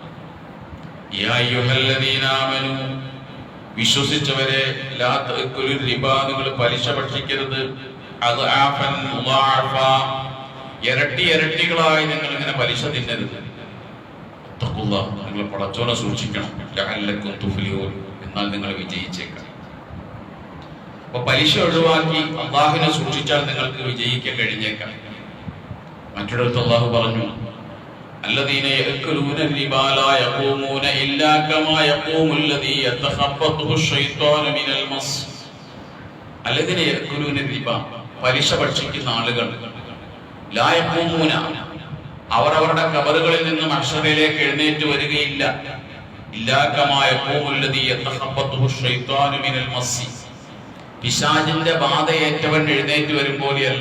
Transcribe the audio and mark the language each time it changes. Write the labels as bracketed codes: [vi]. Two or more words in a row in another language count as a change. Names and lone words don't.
[ar] يا أيها الذين آمنوا, [ml] വിശ്വസിച്ചവരെ, [ar] لا تأكلوا الربا, [ml] നിങ്ങൾ പലിശ ഭക്ഷിക്കരുത്, [ar] أضعافا مضاعفة, [ml] ഇരട്ടി ഇരട്ടികളായി നിങ്ങൾ ഇങ്ങനെ പലിശ തിന്നരുത്. തഖുല്ലാഹ്, നിങ്ങൾ പടച്ചോനെ സൂക്ഷിക്കണം, [ar] لعلكم تفلحون, [ml] എന്നാൽ നിങ്ങൾ വിജയിച്ചേക്കാം. അപ്പൊ പലിശ ഒഴിവാക്കി അല്ലാഹുവിനെ സൂക്ഷിച്ചാൽ നിങ്ങൾക്ക് വിജയിക്കാൻ കഴിഞ്ഞേക്കാം. മറ്റൊരിടത്ത് അല്ലാഹു പറഞ്ഞു, [ar] الذين يأكلون الربا لا يقومون إلا كما يقوم الذي يتخبطه الشيطان من المس. الذين يأكلون الربا, [ml] പലിശ ഭക്ഷിക്കുന്ന ആളുകൾ, [ar] لا يقومون, [ml] അവർ അവരുടെ ഖബറുകളിൽ നിന്ന് മഹ്ശറിലേക്ക് എഴുന്നേറ്റ് വരികയില്ല, [ar] إلا كما يقوم الذي يتخبطه الشيطان من المس, [ml] പിശാചിന്റെ ബാധയേറ്റവൻ എഴുന്നേറ്റ് വരും പോലെയല്ല.